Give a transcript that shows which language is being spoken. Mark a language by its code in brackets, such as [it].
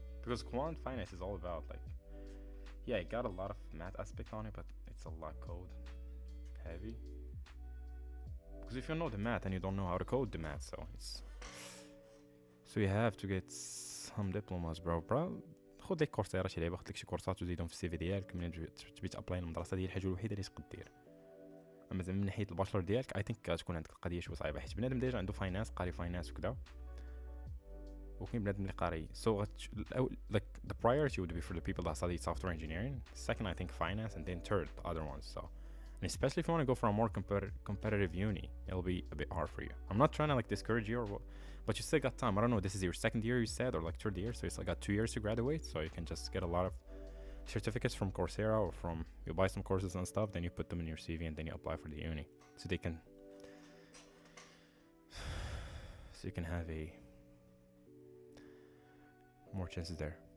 [en] Because quant finance is all about, like, yeah, it got a lot of math aspect on it, but it's a lot code heavy. Because if you know the math and you don't know how to code the math, so you have to get some diplomas, bro. [ar] خذ لك كورسيرا شي لعبه، خذ لك شي كورسات وزيدهم في السي في ديالك ملي تبي تابلاي المدرسه. هي الحاجه الوحيده اللي تقدر دير. اما زعما من ناحيه الباشلر ديالك [en] I think [ar] تكون عندك القضيه شويه صعيبه، حيت بنادم ديجا عنده فاينانس، قاري فاينانس وكذا، وكاين بنادم اللي قاري. [en] So like the priority would be for the people that study software engineering. Second, I think finance, and then third, the other ones. So, and especially if you want to go for a more competitive uni, it'll be a bit hard for you. I'm not trying to like discourage you or what, but you still got time. I don't know, this is your second year you said, or like third year, so you still got 2 years to graduate, so you can just get a lot of certificates from Coursera, or from, you buy some courses and stuff, then you put them in your CV and then you apply for the uni, so they can, so you can have more chances there.